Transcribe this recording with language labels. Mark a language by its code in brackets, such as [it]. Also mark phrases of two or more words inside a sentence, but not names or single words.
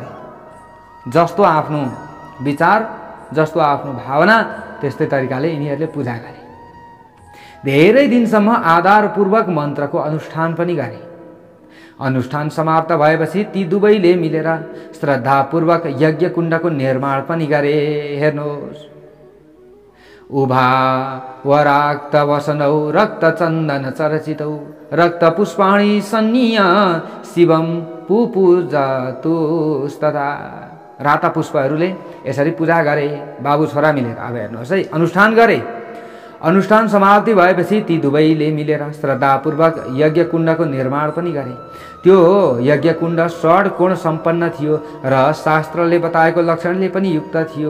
[ne] जस्तो आफ्नो विचार, जस्तो आफ्नो भावना, त्यस्तै तरिकाले यिनीहरूले पूजा गरे। धेरै दिनसम्म आधारपूर्वक मन्त्रको अनुष्ठान पनि गरे। अनुष्ठान समाप्त भएपछि ती दुवैले मिलेर श्रद्धापूर्वक यज्ञ कुण्डको निर्माण पनि गरे। हेर्नुहोस्, [sa] उभा वराक्त वसनौ रक्त चन्दन चर्चितौ रक्त पुष्पाणि सन्निय शिवम पुपूजतुस्तथा। [ne] राता पुष्पहरूले यसरी पूजा गरे बाबु छोरा मिलेर। अब हेर्नुहोस् है, अनुष्ठान गरे। अनुष्ठान समाप्ति भएपछि ती दुवैले मिलेर श्रद्धापूर्वक यज्ञ कुण्डको निर्माण पनि गरे। त्यो यज्ञ कुण्ड षड्कोण सम्पन्न थियो र शास्त्रले बताएको लक्षणले पनि युक्त थियो।